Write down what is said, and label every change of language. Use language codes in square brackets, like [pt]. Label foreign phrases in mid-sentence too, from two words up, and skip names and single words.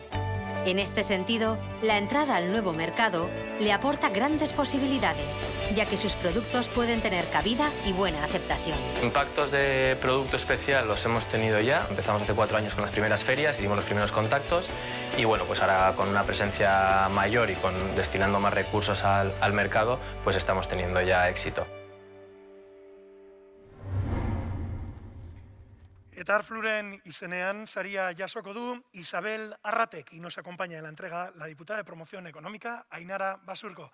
[es] En este sentido, la entrada al nuevo mercado le aporta grandes posibilidades, ya que sus productos pueden tener cabida y buena aceptación. Impactos de producto especial los hemos tenido ya. Empezamos hace 4 años con las primeras ferias y dimos los primeros contactos. Y bueno, pues ahora con una presencia mayor y destinando más recursos al mercado, pues estamos teniendo ya éxito. [eu] Eta Arfluren izenean saria jasoko du Isabel Arratek, [es] y nos acompaña en la entrega la diputada de Promoción Económica, Ainara Basurko.